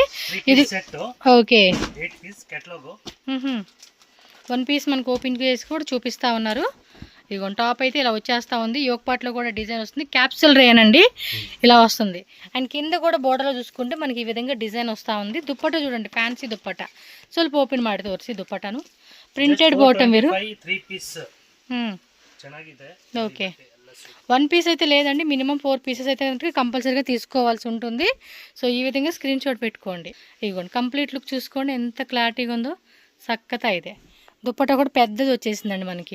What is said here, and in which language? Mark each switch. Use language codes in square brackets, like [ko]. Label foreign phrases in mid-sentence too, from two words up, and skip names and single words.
[te] ఇది ఓకే, 1 పీస్ మనకు ఓపెన్ చేసి కూడా చూపిస్తా ఉన్నారు. ఇదిగో టాప్ అయితే ఇలా వచ్చేస్తూ ఉంది. యోక్ పార్ట్లో కూడా డిజైన్ వస్తుంది. క్యాప్సూల్ రేన్ అండి, ఇలా వస్తుంది. అండ్ కింద కూడా బోర్డర్లో చూసుకుంటే మనకి ఈ విధంగా డిజైన్ వస్తూ ఉంది. దుప్పట్టా చూడండి, ఫ్యాన్సీ దుప్పట్టా. [kn] ಸ್ವಲ್ಪ ఓపెన్ ಮಾಡಿ ತೋರಿಸಿ దుప్పటాను. [en] printed bottom [te] వేరు. ఓకే, 1 పీస్ అయితే లేదండి, [en] minimum 4 pieces [te] అయితే కనుక కంపల్సరీగా తీసుకోవాల్సి ఉంటుంది. సో ఈ విధంగా [en] screen shot [te] పెట్టుకోండి. ఇదిగోండి, [en] complete look [te] చూసుకోండి ఎంత క్లారిటీగా ఉందో. చక్కగా అయితే దుప్పట్టా కూడా పెద్దది వచ్చేసిందండి మనకి.